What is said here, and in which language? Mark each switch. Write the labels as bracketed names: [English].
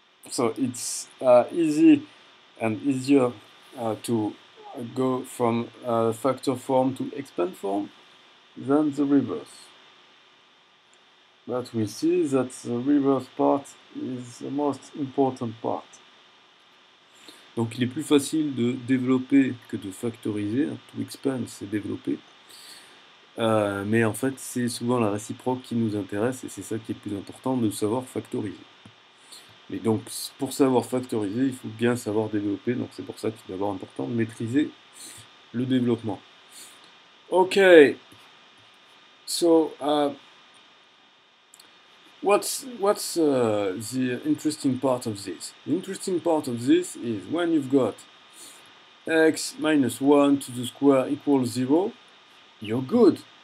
[English] So it's easy and easier to go from factor form to expand form than the reverse. But we see that the reverse part is the most important part. [French] Donc il est plus facile de développer que de factoriser. [English] To expand, [French] c'est développer. Mais en fait, c'est souvent la réciproque qui nous intéresse et c'est ça qui est le plus important, de savoir factoriser. Mais donc, pour savoir factoriser, il faut bien savoir développer. Donc c'est pour ça qu'il est d'abord important de maîtriser le développement. [English] Ok. So, what's the interesting part of this? The interesting part of this is when you've got x minus 1 to the square equals 0, you're good.